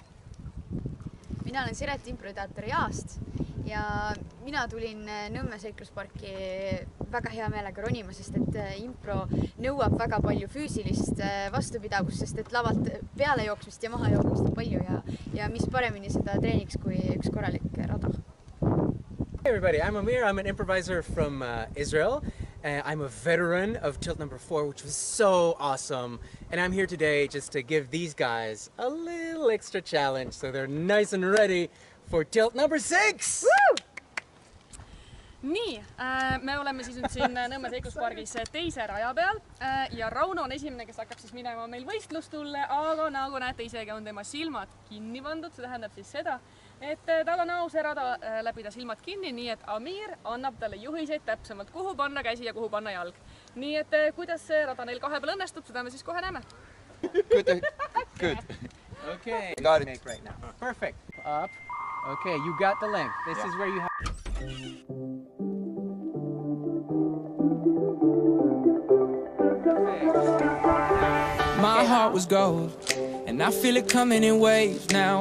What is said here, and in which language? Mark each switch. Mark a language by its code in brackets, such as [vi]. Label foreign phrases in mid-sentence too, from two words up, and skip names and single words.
[et] Mina olen Siret improteatri Jaast ja mina tulin Nõmme seiklusparki väga hea meelega ronima, sest et impro nõuab väga palju füüsilist vastupidavust, sest et lavalt peale jooksmist ja maha jooksmist on palju ja mis paremini seda treeniks kui üks korralik rada. [en] Hey everybody, I'm Amir. I'm an improviser from Israel. I'm a veteran of Tilt number 4, which was so awesome. And I'm here today just to give these guys a little extra challenge so they're nice and ready for Tilt number 6! Woo! [et] Nii, me oleme siis nüüd siin Nõmme seikluspargis teise raja peal ja Rauno on esimene, kes hakkab siis minema meil võistlustulle, aga nagu näete isegi on tema silmad kinni pandud, see tähendab siis seda, et tal on au see rada läbida silmad kinni, nii et Amir annab talle juhiseid täpsemalt, kuhu panna käsi ja kuhu panna jalg. Nii et kuidas see rada neil kahe peal õnnestub, seda me siis kohe näeme. [en] Good. Okay, Got it. make right now. Perfect. Up. Okay, you got the length. This is where you have... My heart was gold, and I feel it coming in waves now.